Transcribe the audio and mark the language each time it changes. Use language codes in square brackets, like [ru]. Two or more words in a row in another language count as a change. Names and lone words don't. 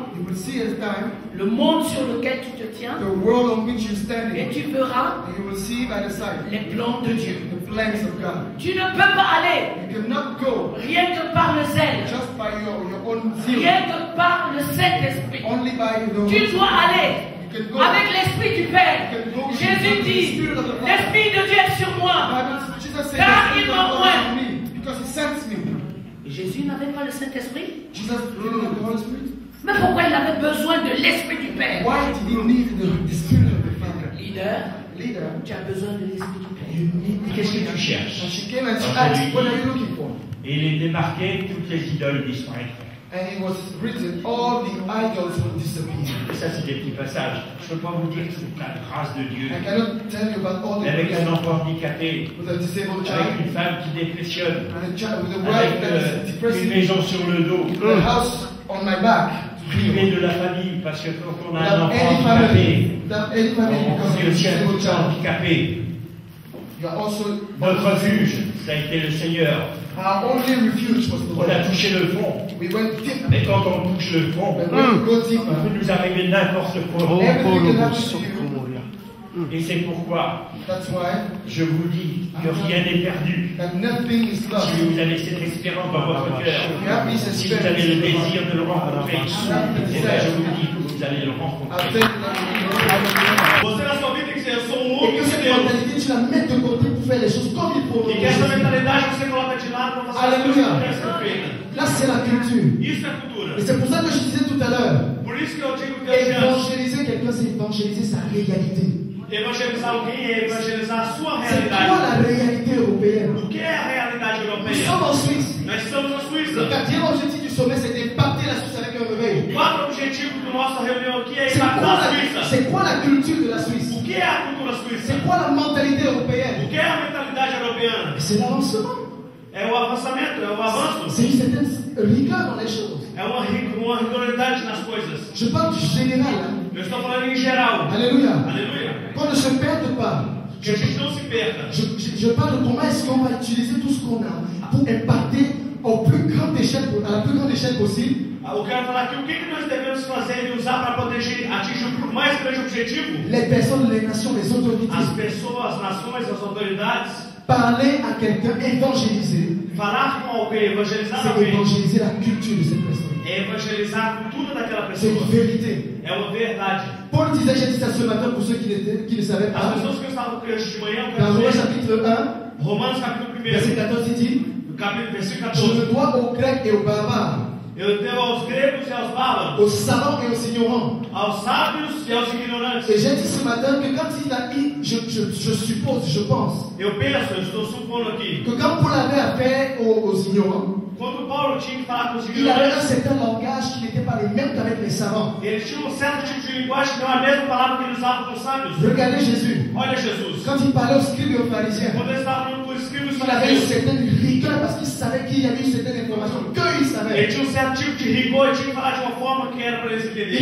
[en] you will see as time [fr] le monde sur lequel tu te tiens [en] the world on which you're [fr] et [en] standing, [fr] tu verras [en] and you will see by the side [fr] les plans de Dieu. [en] the plans of God. [fr] Tu ne peux pas aller [en] You cannot go [fr] rien que par le zèle, [en] just by your own zeal, [fr] rien que par le Saint-Esprit. [en] only by the [fr] Tu dois aller [en] You can go. [fr] avec l'Esprit du Père. Jésus dit, l'Esprit de Dieu est sur moi. [en] Jesus said, [fr] Car [en] "The [fr] il [en] Spirit [fr] m'a [en] of God [fr] oint." [en] is on me, because He sends me. [fr] Et Jésus n'avait pas le Saint-Esprit. [en] Jesus didn't have the Holy Spirit. [fr] Mais pourquoi il avait besoin de l'Esprit du Père? [en] Why did He need the Spirit of the Father? [fr] Leader, [en] Leader, [fr] tu as besoin de l'Esprit du Père. [en] you need [fr] Qu'est-ce que tu cherches? [en] And she came and she asked, "What are you looking for?" [fr] Et il est démarqué, toutes les idoles disparaîtront. [en] And it was written, all the idols will disappear. [fr] Et ça, c'est des petits passages. Je ne peux pas vous dire toute la grâce de Dieu. [en] I cannot tell you about all the [fr] Mais avec [en] grace [fr] un enfant handicapé, [en] with a disabled [fr] avec [en] child, [fr] une femme qui dépressionne, [en] and a child with a [fr] avec [en] wife that is [fr] une [en] depressing, [fr] maison sur le dos, [en] a house on my back, [fr] privé de la famille, parce que quand on a un [en] without [fr] enfant [en] any [fr] handicapé, [en] family, without any family [fr] on [en] because [fr] est [en] of a [fr] aussi un [en] disabled child. [fr] handicapé. [en] You are also [fr] Notre refuge, ça a été le Seigneur. [en] our only refuge was the [fr] On a [en] Lord. [fr] touché le fond. [en] We went deep, [fr] Mais quand on touche le fond, [en] but when we go [fr] il [en] deeper, [fr] peut nous arriver n'importe quoi. [en] everything can happen to you. [fr] Et c'est pourquoi [en] That's why [fr] je vous dis que rien n'est perdu. [en] that nothing is lost. [fr] Si vous avez cette espérance dans votre cœur, si vous avez le désir de le rencontrer, eh bien, je vous dis que vous allez le rencontrer. [en] I'll tell you that. [pt] Você na sua vida tem que ser, eu sou um [fr] Et [pt] homem [fr] que [pt] de [fr] cette [pt] Deus. [fr] mentalité, tu la mets de côté pour faire les choses comme il faut. [pt] E que essa mentalidade você coloca de lado para fazer as coisas que devem ser feitas. [fr] Là, c'est la culture. [pt] Isso é cultura. [fr] Et c'est pour ça que je disais tout à l'heure, [pt] Por isso que eu digo que assim, [fr] évangéliser quelqu'un, c'est évangéliser sa réalité. [pt] Evangelizar alguém é evangelizar a sua [fr] C'est quoi [pt] realidade. [fr] la réalité européenne? [pt] O que é a realidade [fr] Nous [pt] europeia? [fr] sommes en Suisse. [pt] Nós estamos na Suíça. [fr] Le quatrième objectif du sommet, c'est d'impacter la Suisse avec un réveil. [pt] O quarto objetivo da nossa reunião aqui é [fr] C'est [pt] impactar a Suíça. [fr] quoi la culture de la Suisse? [pt] O que é a cultura suíça? [fr] C'est quoi la mentalité [pt] O [fr] européenne? [pt] que é a mentalidade europeana? [fr] C'est l'avancement. [pt] É o avançamento, é o avanço. [fr] C'est une certaine rigueur dans les choses. [pt] É uma rigorosidade nas coisas. [fr] Je parle du général. Hein? [pt] Eu estou falando em geral. [fr] Alléluia. [pt] Aleluia. [fr] Qu'on ne se perde pas. [pt] Que a gente não se perca. [fr] Je parle de comment est-ce qu'on va utiliser tout ce qu'on a pour impacter à la plus grande échelle possible. [pt] Eu quero falar aqui o que nós devemos fazer e usar para poder atingir o mais grande objetivo. [fr] Les personnes, les nations, les autorités. [pt] As pessoas, as nações, as autoridades. [fr] Parler à quelqu'un, évangéliser. [pt] Falar com alguém, evangelizar [fr] C'est [pt] alguém. [fr] évangéliser la culture de cette personne. [pt] É evangelizar a cultura daquela [fr] C'est [pt] pessoa. [fr] une vérité. [pt] É uma verdade. [fr] Paul disait, j'ai dit ça ce matin pour ceux qui ne savaient [pt] As [fr] pas. [pt] pessoas que estavam aqui hoje de manhã, eu [fr] Dans [pt] quero [fr] Romains [pt] dizer, [fr] chapitre 1, [pt] Romanos capítulo 1, [fr] verset 14, il dit, [pt] versículo [fr] je [pt] 14. [fr] me dois aux Grecs et aux barbares, [pt] Eu devo aos gregos e aos bárbaros, [fr] aux savants et aux ignorants. [pt] aos sábios e aos ignorantes. [fr] Et j'ai dit ce matin que quand il a dit, je suppose, je pense, [pt] Eu penso, eu estou supondo aqui, [fr] que quand Paul avait affaire aux ignorants, [pt] quando Paulo tinha que falar com os [fr] il avait un [pt] ignorantes, [fr] certain langage qui n'était pas le même qu'avec les savants. [pt] eles tinham um certo tipo de linguagem que não é a mesma palavra que eles usavam com os sábios. [fr] Regardez Jésus. [pt] Olha Jesus, [fr] Quand il parlait aux scribes et aux pharisiens, [pt] quando ele estava falando com os escribas e [fr] il avait une [pt] fariseus, [fr] certaine rigueur parce qu'il savait qu'il y avait une certaine information qu'eux ils [pt] ele [fr] savaient. [pt] tinha um certo tipo de rigor e tinha que falar de uma forma que era para eles [fr] Il [pt] entenderem.